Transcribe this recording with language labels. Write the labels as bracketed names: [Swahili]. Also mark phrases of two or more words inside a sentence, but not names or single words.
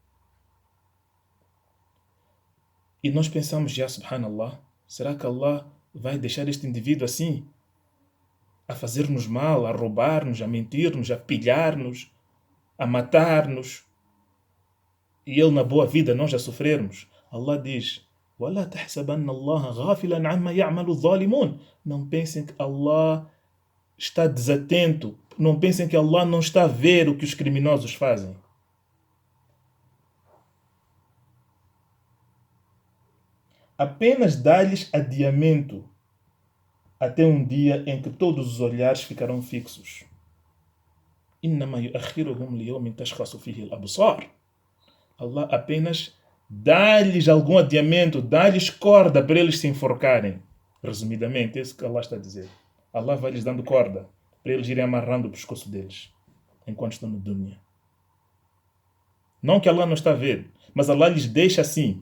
[Portuguese] E nós pensamos: já, subhanallah, será que Allah vai deixar este indivíduo assim? A fazer-nos mal, a roubar-nos, a mentir-nos, a pilhar-nos, a matar-nos. E ele na boa vida, nós a sofrermos. Allah diz: [Arabic] وَلَا تَحْسَبَنَّ اللَّهَ غَافِلًا عَمَّا يَعْمَلُ الظَّالِمُونَ. [Portuguese] Não pensem que Allah está desatento. Não pensem que Allah não está a ver o que os criminosos fazem. Apenas dá-lhes adiamento até um dia em que todos os olhares ficarão fixos. [Arabic] إِنَّمَا يُؤَخِّرُهُمْ لِيَوْمٍ تَشْخَصُ فِيهِ الْأَبْصَارُ. [Portuguese] Allah apenas dá-lhes algum adiamento, dá-lhes corda para eles se enforcarem. Resumidamente, é isso que Allah está a dizer. Allah vai lhes dando corda para eles irem amarrando o pescoço deles enquanto estão no dunya. Não que Allah não está a ver, mas Allah lhes deixa assim.